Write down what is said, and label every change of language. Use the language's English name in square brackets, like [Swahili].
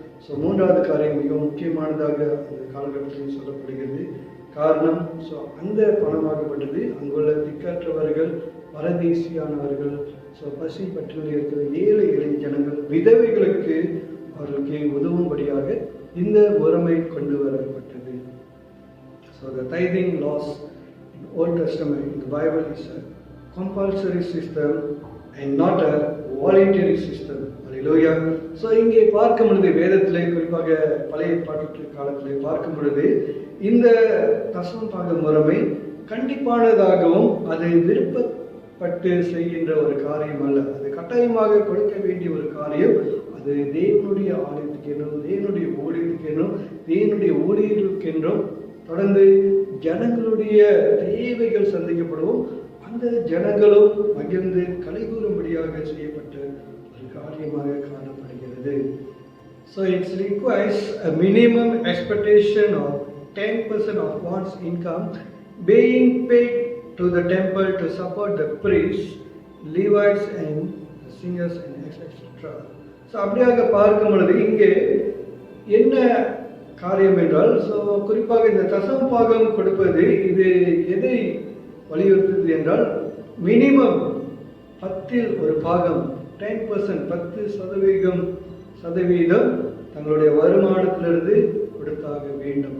[Tamil] So மூன்றாவது காரியம் மிக முக்கியமானதாக அந்த காலகட்டத்தில் சொல்லப்படுகிறது. காரணம், அந்த பணமாகப்பட்டது அங்குள்ள திக்கற்றவர்கள், பரதேசியானவர்கள், பசி பற்றியில் இருக்கிற ஏழை எளிய ஜனங்கள், விதவைகளுக்கு அவர்களுக்கு உதவும்படியாக இந்த முறைமை கொண்டு வரப்பட்டது. [English] So the tithing laws in Old Testament in the Bible is a compulsory system and not a voluntary system. Hallelujah. [Tamil] So இங்கே பார்க்கும் பொழுது வேதத்திலே, குறிப்பாக பழைய ஏற்பாட்டு காலத்திலே பார்க்கும் பொழுது, இந்த தசம பாக முறைமை கண்டிப்பானதாகவும் அது விருப்பப்பட்டு செய்கின்ற ஒரு காரியம் அல்ல. அது கட்டாயமாக கொடுக்க வேண்டிய ஒரு காரியம். அது தேவனுடைய ஆலயத்துக்கென்றும், தேவனுடைய ஊழியத்துக்கென்றும், தேவனுடைய ஊழியர்களுக்கென்றும் தொடர்ந்து ஜனங்களுடைய தேவைகள் சந்திக்கப்படவும் அந்த ஜனங்களும் மகிழ்ந்து கலைகூறும்படியாக செய்யப்பட்ட ஒரு காரியமாக காணப்படுகிறது. [English] So it requires a minimum expectation of 10% of one's income being paid to the temple to support the priests, Levites and the singers and etc. [Tamil] So அப்படியாக பார்க்கும் பொழுது இங்கே என்ன காரியம் என்றால், குறிப்பாக இந்த தசம பாகம் கொடுப்பது இது எதை வலியுறுத்துது என்றால், மினிமம் 10இல் ஒரு பாகம், 10%, 10% தங்களுடைய வருமானத்திலிருந்து கொடுத்தாக வேண்டும்.